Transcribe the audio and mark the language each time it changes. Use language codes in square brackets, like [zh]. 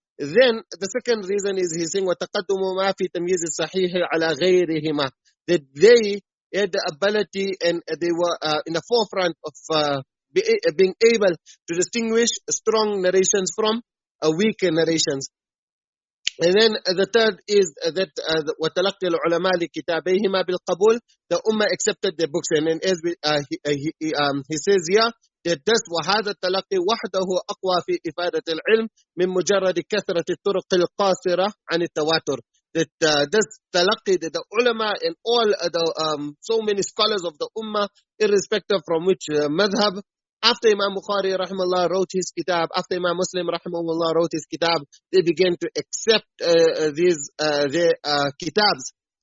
[en] Then the second reason is he's saying [ar] وَتَقَدُّمُ مَا فِي تَمْيِيزِ الصَّحِيحِ عَلَى غَيْرِهِمَا, [en] that they had the ability and they were in the forefront of being able to distinguish strong narrations from weak narrations. And then the third is that [ar] وَتَلَقِّي الْعُلَمَاءِ لِكِتَابَيْهِمَا بِالْقَبُولِ, [en] the Ummah accepted their books. And then as he says here, that this [ar] وهذا التلقي وحده أقوى في إفادة العلم من مجرد كثرة الطرق القاصرة عن التواتر. [en] That this talaqi, that the ulama and all the so many scholars of the ummah, irrespective from which madhab, after Imam Bukhari rahimahullah wrote his kitab, after Imam Muslim rahimahullah wrote his kitab, they began to accept their kitabs.